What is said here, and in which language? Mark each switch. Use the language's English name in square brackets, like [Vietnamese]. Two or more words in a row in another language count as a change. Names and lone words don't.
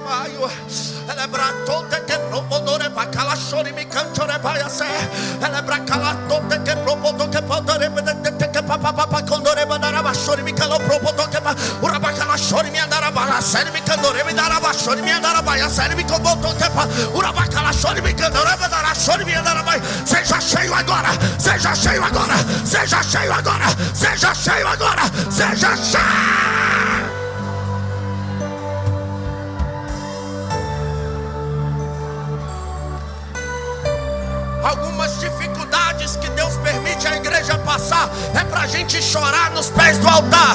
[Portuguese] payo, ele bratote que propondore pa calashori mi canchore payase, ele bracalatote que propondo que podore que papa condore mandara bashori mi calo propondo que pa uraba calashori mi andara bara sere mi candore mi dara bashori mi andara baya sere mi combondo que pa uraba calashori mi candore mandara shori mi andara baya. Seja cheio agora, seja cheio agora, seja cheio agora, seja cheio agora, seja cheio. Algumas dificuldades que Deus permite a igreja passar é para a gente chorar nos pés do altar.